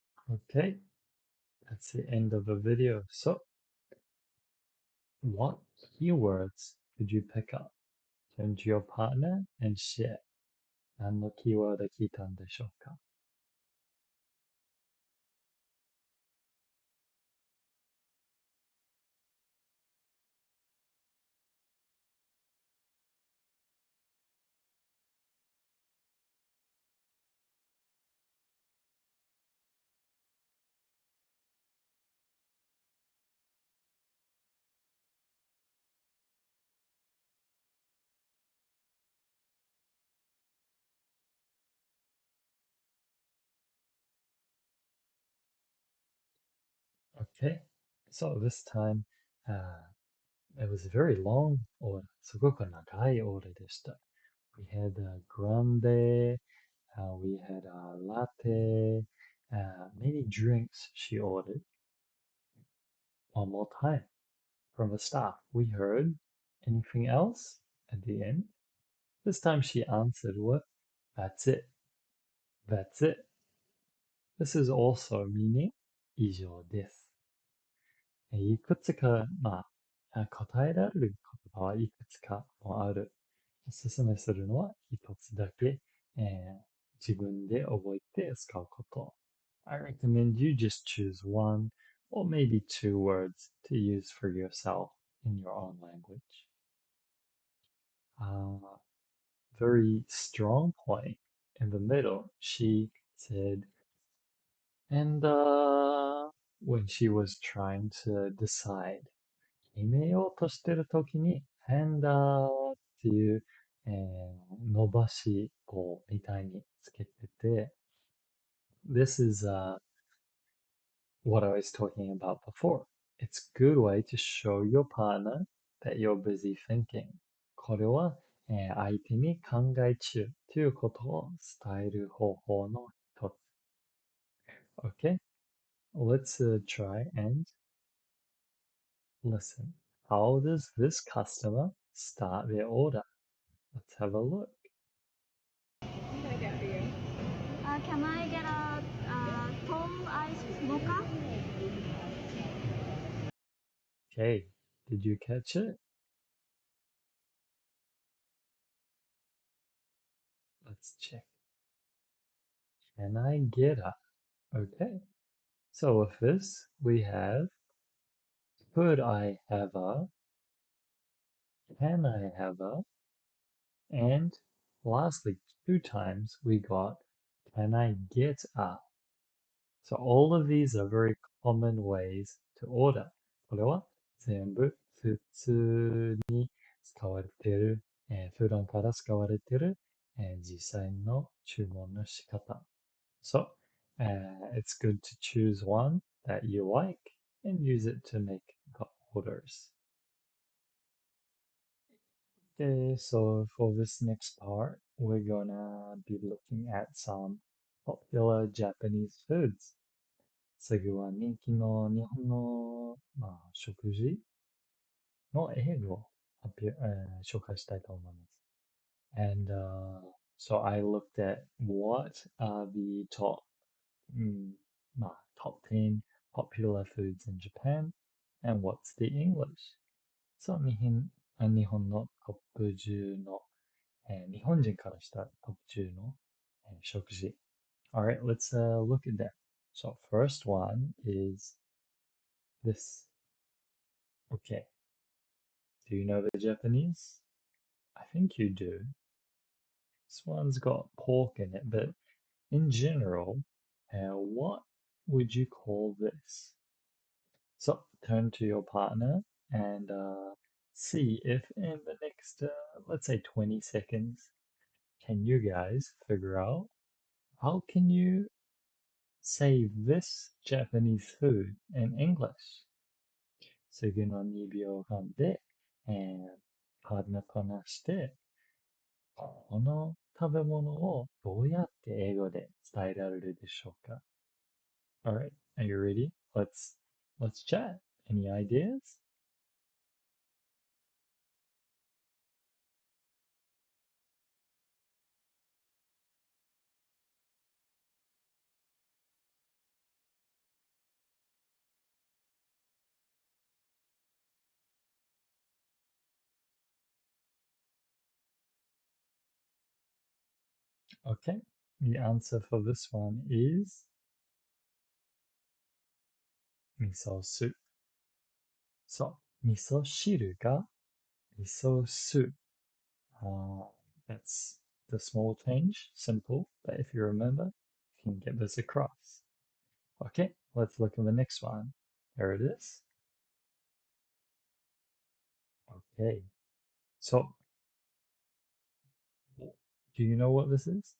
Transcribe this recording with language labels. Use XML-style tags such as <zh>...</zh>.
<en>Okay, that's the end of the video. So, what keywords could you pick up? Turn to your partner and share.</en> <ja>何のキーワード聞いたんでしょうか?</ja> <en>Okay, so this time, it was a very long order.</en> <ja>すごく長いオーダーでした.</ja> <en>We had a grande, we had a latte, many drinks she ordered. One more time from the staff. We heard anything else at the end. This time she answered what? That's it. That's it. This is also meaning</en> <ja>以上です。いくつか、答えられる言葉はいくつかもある。おすすめするのは一つだけ、自分で覚えて使うこと。</ja> <en>I recommend you just choose one or maybe two words to use for yourself in your own language. Very strong point in the middle. She said, and when she was trying to decide,</en> <ja>決めようとしてるときに、</ja> <en>and</en> <ja>っていう、伸ばし棒みたいにつけてて、</ja> <en>this is what I was talking about before. It's a good way to show your partner that you're busy thinking.</en> <ja>これは、相手に考え中ということを伝える方法の一つ。</ja> <en>Okay, let's try and listen. How does this customer start their order? Let's have a look. What can I get for you? Can I get a tall iced mocha? Okay, did you catch it? Let's check. Can I get a? Okay, so with this we have could I have a, can I have a, and lastly 2 times we got can I get a. So all of these are very common ways to order.</en> <ja>これは全部普通に使われている、普段から使われている、実際の注文の仕方。</ja> <en>So, it's good to choose one that you like and use it to make the orders. Okay, so for this next part, we're gonna be looking at some popular Japanese foods.</en> <ja>次は人気の日本の、食事の英語を紹介したいと思います。</ja> <en>And so I looked at what are the top top 10 popular foods in Japan and what's the English.</en> <ja>So 日本のトップ10の、日本人からしたトップ10の、食事。</ja> <en>Alright, let's look at that. So first one is this. Okay. Do you know the Japanese? I think you do. This one's got pork in it, but in general, what would you call this? So turn to your partner and see if in the next, let's say 20 seconds, can you guys figure out how can you say this Japanese food in English?</en> <ja>次の2秒間で、パートナーこなして、この食べ物をどうやって英語で伝えられるでしょうか?</ja> <en>Alright, are you ready? Let's chat. Any ideas? Okay, the answer for this one is miso soup.</en> <ja>So, 味噌汁が味噌soup.</ja> <en>That's the small change, simple, but if you remember, you can get this across. Okay, let's look at the next one. There it is. Okay, so do you know what this is?</en>